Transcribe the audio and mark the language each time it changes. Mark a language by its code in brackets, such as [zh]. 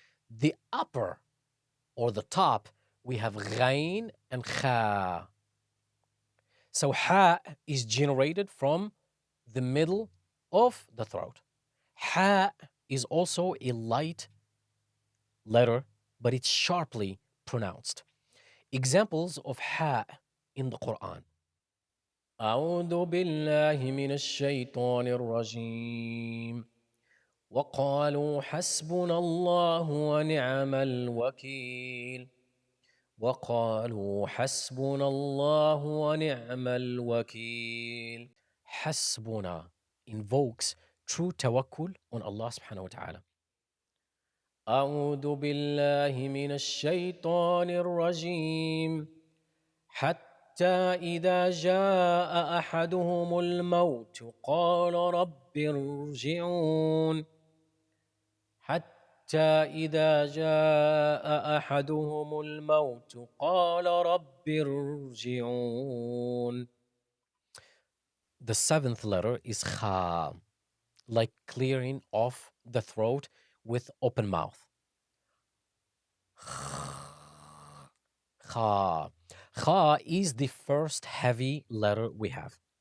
[en] The upper or the top, we have Ghain and Kha. So ha is generated from the middle of the throat. Ha is also a light letter, but it's sharply pronounced. Examples of ha in the Quran. [ar] أعوذ بالله من الشيطان الرجيم وقالوا حسبنا الله ونعم الوكيل وقالوا حسبنا الله ونعم الوكيل. [en] حسبنا invokes true tawakkul on Allah subhanahu wa ta'ala. [ar] أعوذ بالله من الشيطان الرجيم حتى إذا جاء أحدهم الموت قال رب ارجعون حتى إذا جاء أحدهم الموت قال رب ارجعون. [en] The seventh letter is kha, like clearing off the throat with open mouth. Kha. Kha is the first heavy letter we have.